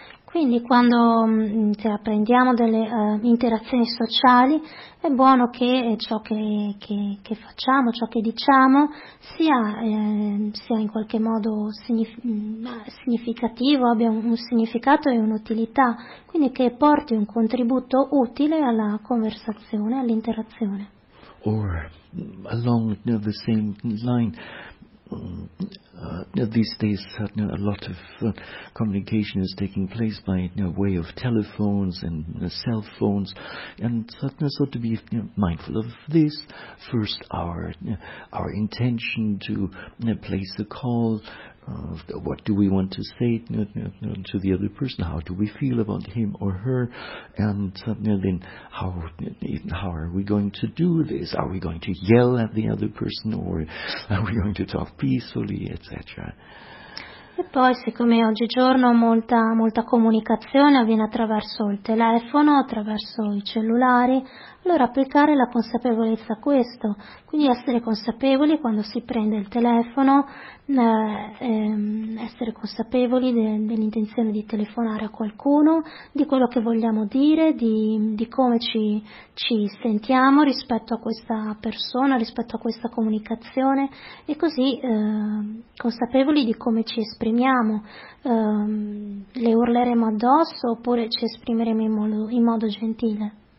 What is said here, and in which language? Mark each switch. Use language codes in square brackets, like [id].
[it] Quindi quando apprendiamo delle interazioni sociali è buono che ciò che facciamo, ciò che diciamo sia in qualche modo significativo, abbia un significato e un'utilità, quindi che porti un contributo utile alla conversazione, all'interazione. [en] Or along the same line, these days a lot of communication is taking place by way of telephones and cell phones, and so to be mindful of this, first our intention to place a call, what do we want to say to the other person, how do we feel about him or her, and then how are we going to do this, are we going to yell at the other person or are we going to talk peacefully, etc. [it] E poi, siccome oggigiorno molta comunicazione avviene attraverso il telefono, attraverso i cellulari, allora applicare la consapevolezza a questo, quindi essere consapevoli quando si prende il telefono, essere consapevoli dell'intenzione di telefonare a qualcuno, di quello che vogliamo dire, di come ci sentiamo rispetto a questa persona, rispetto a questa comunicazione, e così consapevoli di come ci esprimiamo, le urleremo addosso oppure ci esprimeremo in modo gentile.